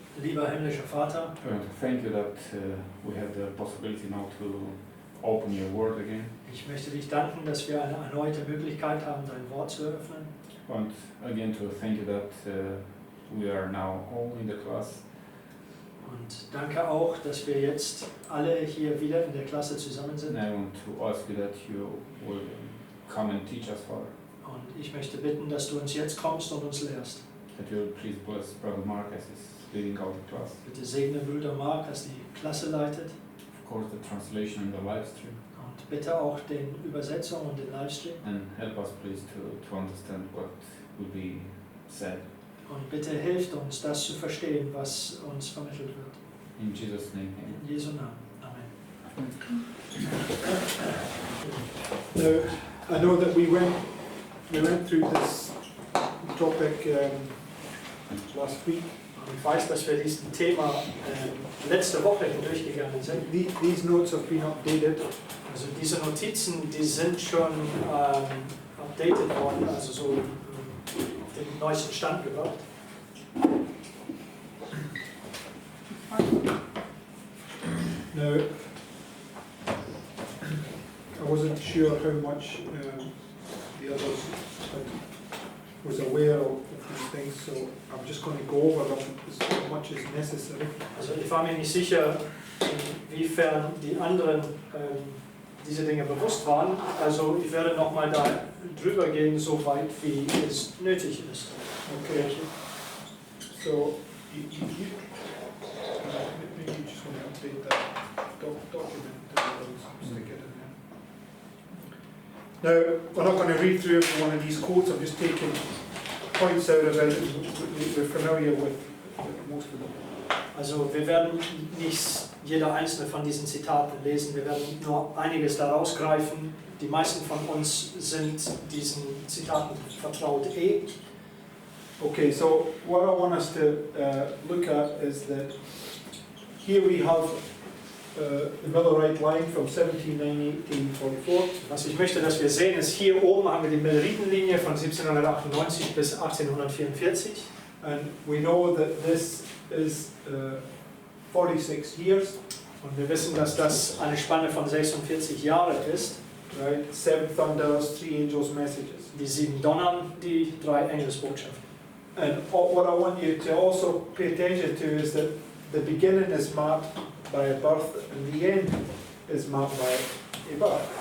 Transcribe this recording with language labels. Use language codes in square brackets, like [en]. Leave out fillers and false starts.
[en] I want to thank you that we have the possibility now to open your word again. [de] Ich möchte dich danken, dass wir eine erneute Möglichkeit haben, dein Wort zu öffnen. [en] And again to thank you that we are now all in the class. [de] Und danke auch, dass wir jetzt alle hier wieder in der Klasse zusammen sind. [en] And I want to ask you that you will come and teach us, Father. [de] Und ich möchte bitten, dass du uns jetzt kommst und uns lehrst. [en] That you will please bless Brother Mark as he's leading out the class. [de] Bitte segne Bruder Mark, als die Klasse leitet. [en] Of course, the translation and the live stream. [de] Und bitte auch den Übersetzer und den Livestream. [en] And help us please to understand what will be said. [de] Und bitte hilft uns, das zu verstehen, was uns vermittelt wird. [en] In Jesus' name, amen. [de] In Jesu Namen. Amen. [en] Now, I know that we went through this topic last week. [de] Und ich weiß, dass wir diesem Thema letzte Woche hindurchgegangen sind. [en] These notes have been updated. [de] Also diese Notizen, die sind schon updated worden, also so auf den neuesten Stand gebracht. [en] Now, I wasn't sure how much the others was aware of these things, so I'm just going to go over them as much as necessary. [de] Also ich war mir nicht sicher, inwiefern die anderen diese Dinge bewusst waren. Also ich werde nochmal da drüber gehen, so weit wie es nötig ist. [en] Okay. So, maybe you just want to update that document and stick it in there. Now, we're not going to read through every one of these quotes. I'm just taking points out of it. We're familiar with most of them. [de] Also wir werden nicht jeder einzelne von diesen Zitaten lesen, wir werden nur einiges daraus greifen. Die meisten von uns sind diesen Zitaten vertraut [en] Okay, so what I want us to look at is that here we have the Millerite line from 1798 to 1844. [de] Was ich möchte, dass wir sehen, ist, hier oben haben wir die Milleritenlinie von 1798 bis 1844. [en] And we know that this is 46 years. [de] Und wir wissen, dass das eine Spanne von 46 Jahren ist. [en] Right? 7 thunders, 3 angels' messages. [de] Die 7 Donnern, die 3 Engelsbotschaften. [en] And what I want you to also pay attention to is that the beginning is marked by a birth and the end is marked by a birth.